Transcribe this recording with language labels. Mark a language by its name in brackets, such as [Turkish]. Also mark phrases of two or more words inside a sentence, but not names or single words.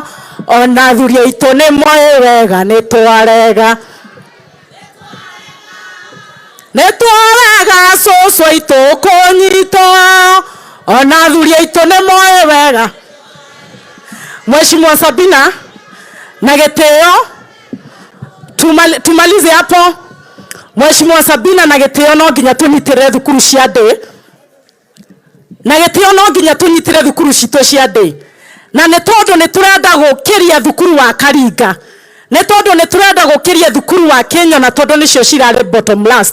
[Kikuyu] Ona athuri aitũ nĩ moĩ wega nĩtwarega. Nĩtwarega cũcũ aitũ kũnyitwo. Ona athuri aitũ nĩ moĩ wega. [Swahili] Mheshimiwa Sabina na gĩtĩo tumalize hapo. [Kikuyu] Mheshimiwa Sabina na gĩtĩo no nginya tũnyitĩrĩre thukuru cia ndĩ. Na gĩtĩo no nginya tũnyitĩrĩre thukuru citũ cia ndĩ. Na nĩ tondũ nĩ tũrenda gũkĩria thukuru wa Karinga. Nĩ tondũ nĩ tũrenda gũkĩria thukuru wa Kenya na tondũ nĩcio cirarĩ [English] bottom last.